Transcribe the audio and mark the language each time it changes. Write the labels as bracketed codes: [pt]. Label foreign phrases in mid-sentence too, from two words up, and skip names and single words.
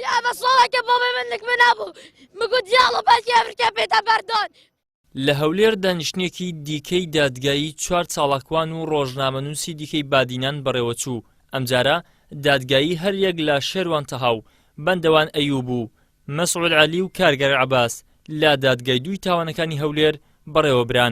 [ckb] صلاة بابا منك من أبو مقول يلا بس يفرك بيت بردان لە هەولێر دانیشتنێکی دیکەی دادگایی 4 چاڵاکوان و ڕۆژنامەنووسی دیکەی بادینان بەڕێوەچوو. ئەمجارە دادگایی هەر یەک لە شێروان تەهاو، بەندەوان ئەیوب و مەسعود عەلی و کارگەر عەباس لە دادگای دوی تاوانەکانی هەولێر بەڕێوەبران.